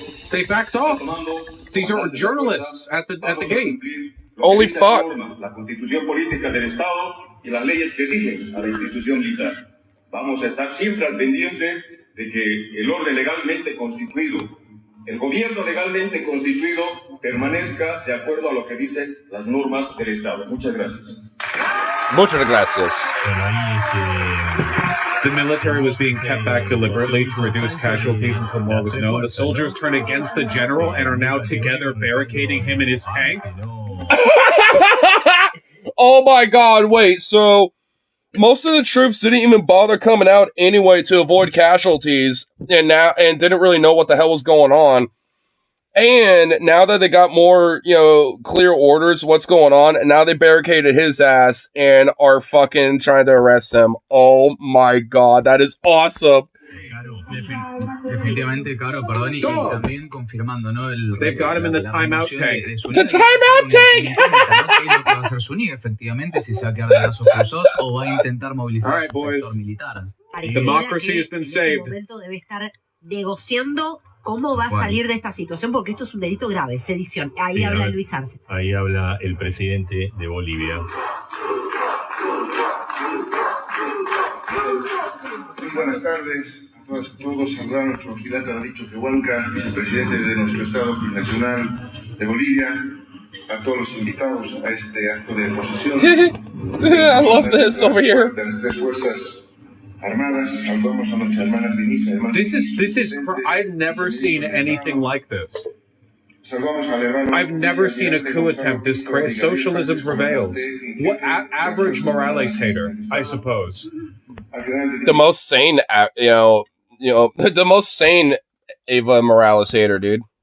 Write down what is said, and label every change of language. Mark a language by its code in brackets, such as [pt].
[en] They backed off. These are journalists at the gate. Holy fuck. [es] La constitución política del Estado y las leyes que exigen a la institución militar. Vamos a estar siempre al pendiente de que el orden legalmente constituido, el gobierno legalmente constituido, permanezca de acuerdo a lo que dicen las normas del Estado. Muchas gracias. Muchas gracias. [en] The military was being kept back deliberately to reduce casualties until more was known. The soldiers turned against the general and are now together barricading him in his tank. Oh my god, wait, so most of the troops didn't even bother coming out anyway to avoid casualties and didn't really know what the hell was going on. And now that they got more, clear orders what's going on, and now they barricaded his ass and are fucking trying to arrest him. Oh my god, that is awesome. [es] Definitivamente, Caro, perdón, y también confirmando, ¿no? [en] They've got him in the timeout tank. The timeout tank! [es] ¿Qué es lo que va a hacer Zúñiga, efectivamente, si se va a quedar de brazos cruzados o va a intentar movilizar su sector militar? [en] Democracy has been saved. [es] En este momento debe estar negociando cómo va a salir de esta situación, porque esto es un delito grave, sedición. Ahí habla Luis Arce. Ahí habla el presidente de Bolivia. Muy buenas tardes a todas y todos. Saludar a nuestro vigilante David Choquehuanca, vicepresidente de nuestro Estado Plurinacional de Bolivia, a todos los invitados a este acto de posesión. [en] I love this over here. [es] De las tres fuerzas armadas, saludamos a nuestras hermanas ministras. [en] This is I've never seen anything like this. I've never seen a coup attempt this crazy. Socialism prevails. What average Morales hater, I suppose. The most sane, the most sane Eva Morales hater, dude.